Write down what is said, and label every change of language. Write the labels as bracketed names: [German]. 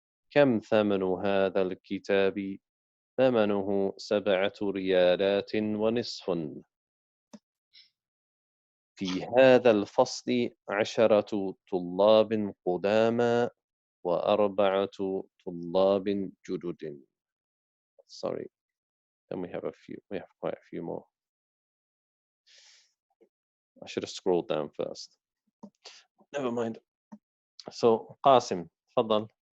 [Arabic] كم ثمن هذا الكتاب؟ ثمنه 7 ريالات ونصف. في هذا الفصل 10 طلاب قدامى و4 طلاب جدد. [English] Sorry. Then we have quite a few more. I should have scrolled down first. Never mind. [Arabic] So قاسم تفضل.